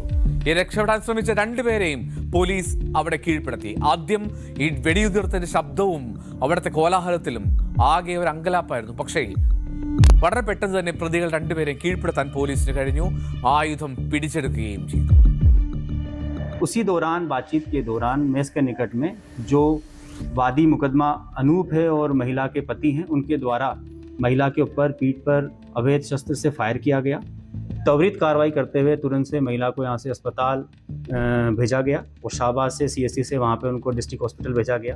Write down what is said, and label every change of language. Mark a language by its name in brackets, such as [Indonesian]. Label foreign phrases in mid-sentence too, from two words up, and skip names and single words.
[Malayalam] ഈ രക്ഷപ്പെടാൻ ശ്രമിച്ച രണ്ടുപേരെയും പോലീസ് അവിടെ കീഴ്പ്പെടുത്തി. ആദ്യം ഈ വെടിയുതിർത്തതിന്റെ ശബ്ദവും അവിടുത്തെ കോലാഹലത്തിലും ആകെ ഒരു അങ്കലാപ്പായിരുന്നു. പക്ഷേ വളരെ പെട്ടെന്ന് തന്നെ പ്രതികൾ രണ്ടുപേരെയും കീഴ്പ്പെടുത്താൻ പോലീസിന് കഴിഞ്ഞു. ആയുധം പിടിച്ചെടുക്കുകയും ചെയ്തു. [Hindi] उसी दौरान बातचीत के दौरान मेस के निकट में जो वादी मुकदमा अनूप है और महिला के पति हैं, उनके द्वारा महिला के ऊपर पीठ पर अवैध शस्त्र से फायर किया गया। त्वरित कार्रवाई करते हुए तुरंत से महिला को यहाँ से अस्पताल भेजा गया और शाहबाद से CSC से वहाँ पे उनको [English] District Hospital [Hindi] भेजा गया।